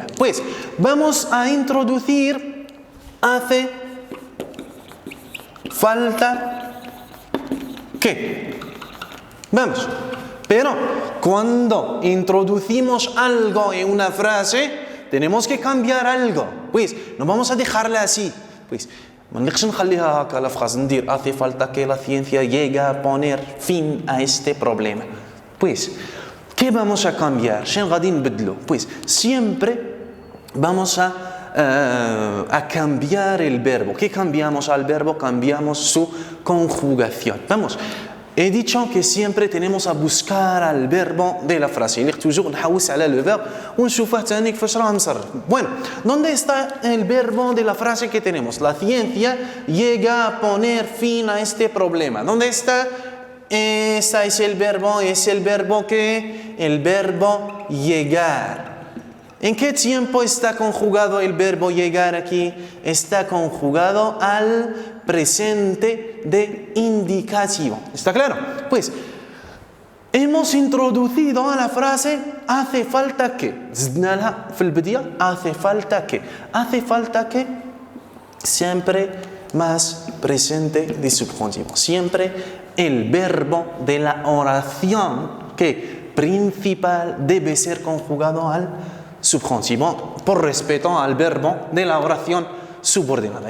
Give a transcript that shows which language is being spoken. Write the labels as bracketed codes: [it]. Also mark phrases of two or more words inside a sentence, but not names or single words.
[es] Pues, vamos a introducir, hace falta ¿qué? Vamos. Pero cuando introducimos algo en una frase, tenemos que cambiar algo. Pues no vamos a dejarla así. Pues [ar] ما نقدرش نخليها هكا [es] la frase ندير hace falta que la ciencia llegue a poner fin a este problema. Pues ¿qué vamos a cambiar? [ar] شنو غادي نبدلو? [es] Pues siempre vamos a cambiar el verbo. ¿Qué cambiamos al verbo? Cambiamos su conjugación. Vamos, he dicho que siempre tenemos a buscar al verbo de la frase. [fr] Il est toujours [ar] نحوس على [fr] le verbe [ar] ونشوفه تاني كيفاش راه مصرف. [es] Bueno, ¿dónde está el verbo de la frase que tenemos? La ciencia llega a poner fin a este problema. ¿Dónde está? Este es el verbo que el verbo llegar. ¿En qué tiempo está conjugado el verbo llegar aquí? Está conjugado al presente de indicativo. ¿Está claro? Pues, hemos introducido a la frase hace falta que. [ar] زدناها في البدية [es] hace falta que. Hace falta que siempre más presente de subjuntivo. Siempre el verbo de la oración que principal debe ser conjugado al subjuntivo por respeto al verbo de la oración subordinada.